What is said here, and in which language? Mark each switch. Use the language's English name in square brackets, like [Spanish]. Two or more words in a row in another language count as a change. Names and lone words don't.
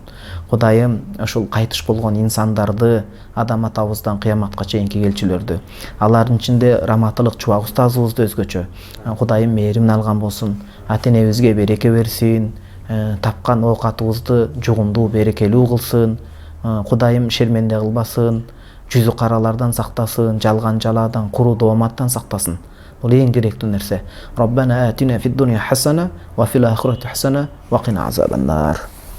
[Kyrgyz] Кудайым ошол кайтыш болгон инсандарды, адам атабыздан кыяматка чейинки келчүлөрдү, алардын ичинде раматылык чубак устазыбызды өзгөчө Кудайым мээримин алган болсун. Ата-энебизге береке берсин. Тапкан оокатыбызды жугумдуу берекелүү кылсын. Кудайым шерменде кылбасын, жүзү каралардан сактасын, жалган жалаадан, куруу дооматтан сактасын. Бул эң керектүү нерсе. [Arabic] ربنا آتنا في الدنيا حسنة وفي الآخرة حسنة وقنا عذاب النار.